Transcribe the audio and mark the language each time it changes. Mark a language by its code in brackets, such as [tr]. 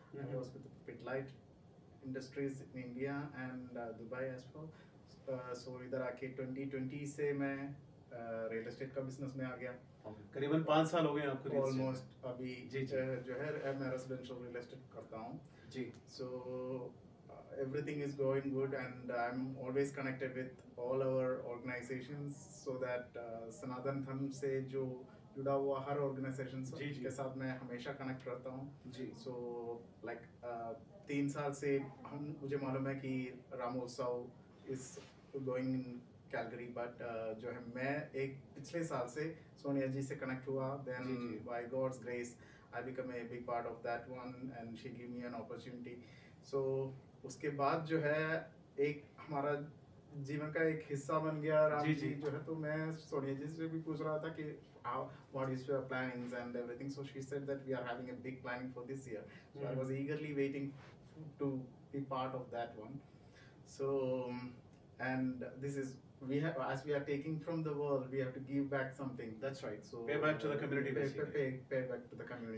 [en] I was with Pidilite industries in India and Dubai as well. [hi] सो इधर आके 2020 से मैं रियल एस्टेट का बिजनेस में आ गया। करीबन 5 साल हो गए आपको real estate में। ऑलमोस्ट अभी जी जी जो है मैं रेजिडेंशियल रियल एस्टेट करता हूँ। जी। [en] So everything is going good, and I'm always connected with all our organizations so that [hi] सनातन धर्म से जो जुड़ा हुआ हर ऑर्गेनाइजेशन जी जी के साथ मैं हमेशा कनेक्ट रहता हूँ। जी। सो लाइक 3 साल से मुझे मालूम है कि Ramotsav [en] is going in Calgary, [hi] but जो है मैं एक पिछले साल से सोनिया जी से कनेक्ट हुआ। जी जी। [en] Then by God's grace I become a big part of that one and she gave me an opportunity. [hi] So उसके बाद जो है एक हमारा जीवन का एक हिस्सा बन गया राम जी जी जी। जो है। तो मैं सोनिया जी से भी पूछ रहा था कि [en] how what is your plannings and everything. So she said that we are having a big planning for this year. So I was eagerly waiting to be part of that one. So and this is we have, as we are taking from the world, we have to give back something. That's right. So Pay back to the community, basically. pay back to the community.